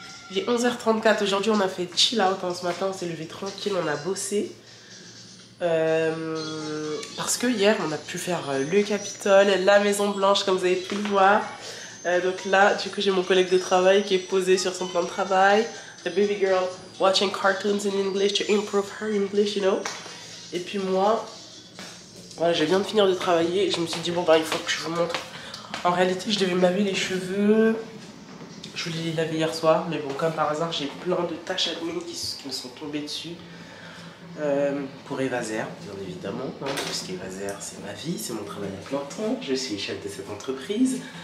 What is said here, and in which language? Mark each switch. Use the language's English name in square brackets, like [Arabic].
[French] Il est 11h34, aujourd'hui on a fait chill out, ce matin on s'est levé tranquille, on a bossé. Parce que hier on a pu faire le Capitole, la Maison Blanche comme vous avez pu le voir. Donc là du coup j'ai mon collègue de travail qui est posé sur son plan de travail. [English] The baby girl watching cartoons in English to improve her English, you know. [French] Et puis moi, voilà, je viens de finir de travailler et je me suis dit bon bah il faut que je vous montre. En réalité je devais me laver les cheveux, je voulais les laver hier soir, mais bon comme par hasard j'ai plein de taches admin qui me sont tombées dessus. Pour Evaser, bien évidemment, hein, parce qu'Evaser c'est ma vie, c'est mon travail à plein temps, je suis chef de cette entreprise.